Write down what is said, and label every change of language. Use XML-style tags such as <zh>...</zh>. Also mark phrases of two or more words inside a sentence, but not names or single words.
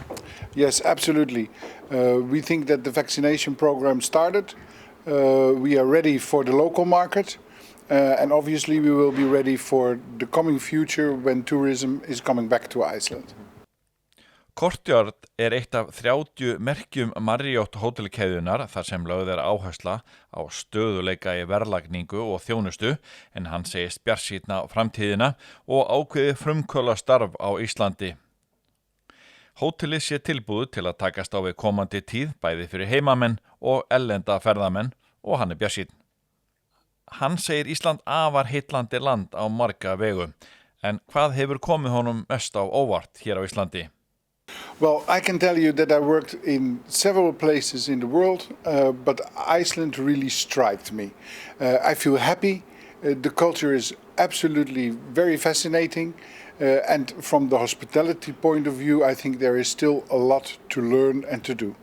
<en>Yes, absolutely. We think that the vaccination program started. We are ready for the local market. And obviously we will be ready for the coming future when tourism is coming back to Iceland.</en> <is>Courtyard eitt af 30 merkjum Marriott hótelkeðjunar þar sem lögð áhersla á stöðuleika í verðlagningu og þjónustu, en hann segist bjartsýnn á framtíðina og ákveði frumkvöðla starf á Íslandi. Hótelið sé tilbúið til að takast á við komandi tíð bæði fyrir heimamenn og erlenda ferðamenn og hann bjartsýnn. Hann segir Ísland afar heillandi land á marga vegu, en hvað hefur komið honum mest á óvart hér á Íslandi?</is> <en>Well, I can tell you that I worked in several places in the world, but Iceland really struck me. I feel happy. The culture is absolutely very fascinating. And from the hospitality point of view, I think there is still a lot to learn and to do.</en>